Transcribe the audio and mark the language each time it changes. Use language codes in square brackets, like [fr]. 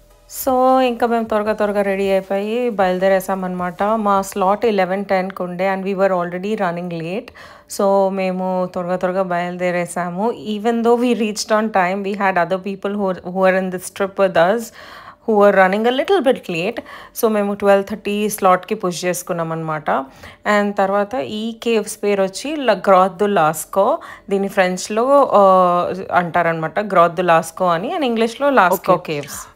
[te] So ఇంకా మేము త్వరగా రెడీ అయిపోయి బయలుదేరేసామన్నమాట. మా స్లాట్ 11:10కి ఉండే [en] And we are already running late. [te] So మేము త్వరగా బయలుదేరేసాము. [en] Even though we reached on time, we had other people who are in this trip with us who were running a little bit late. [te] So మేము 12:30 స్లాట్కి push చేసుకున్నాం అనమాట. And తర్వాత ఈ caves పేరు వచ్చి గ్రాత్ do లాస్కో. దీన్ని ఫ్రెంచ్లో అంటారనమాట, గ్రాత్ డు లాస్కో అని, అండ్ ఇంగ్లీష్లో లాస్కో కేవ్స్.